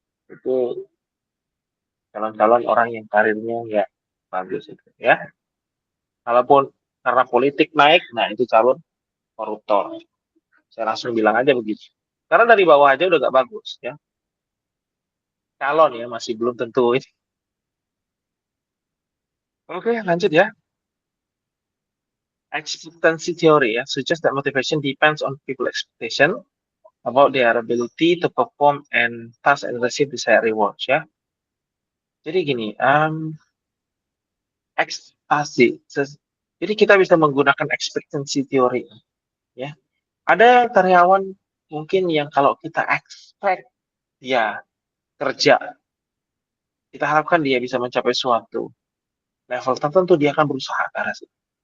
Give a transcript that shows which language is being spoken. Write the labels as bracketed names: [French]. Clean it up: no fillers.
[Indonesian] Itu calon-calon orang yang karirnya nggak bagus itu ya. Kalaupun karena politik naik, nah itu calon koruptor. Saya langsung bilang aja begitu. Karena dari bawah aja udah gak bagus ya. Calon ya masih belum tentu. Oke, lanjut ya. [English] Expectancy theory ya, suggests that motivation depends on people expectation about their ability to perform and task and receive desired rewards ya. [Indonesian] Jadi gini, ekspektasi. Jadi kita bisa menggunakan expectancy theory ya. Ada karyawan mungkin yang kalau kita expect dia kerja, kita harapkan dia bisa mencapai suatu level tertentu, dia akan berusaha ke arah situ.